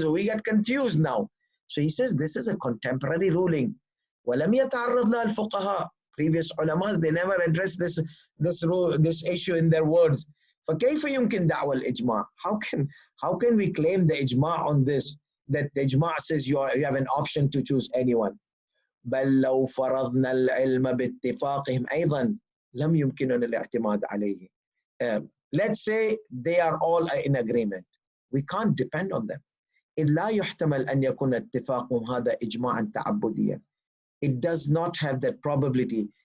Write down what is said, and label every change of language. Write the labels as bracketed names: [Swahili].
[English] So we get confused now. So he says this is a contemporary ruling. [Arabic] وَلَمْ يَتَعَرَّضْ لَهَا الْفُقَهَاء. [English] Previous ulamas, they never addressed this issue in their words. [Arabic] فَكَيْفَ يُمْكِنْ دَعْوَى الْإِجْمَاعِ? [English] How can we claim the ijma' on this, that the ijma' says you have an option to choose anyone? [Arabic] بل لو فرضنا العلم باتفاقهم أيضا لم يمكننا الاعتماد عليه. [English] Let's say they are all in agreement. We can't depend on them. [Arabic] إذ لا يحتمل أن يكون اتفاقهم هذا إجماعا تعبديا. [English] It does not have that probability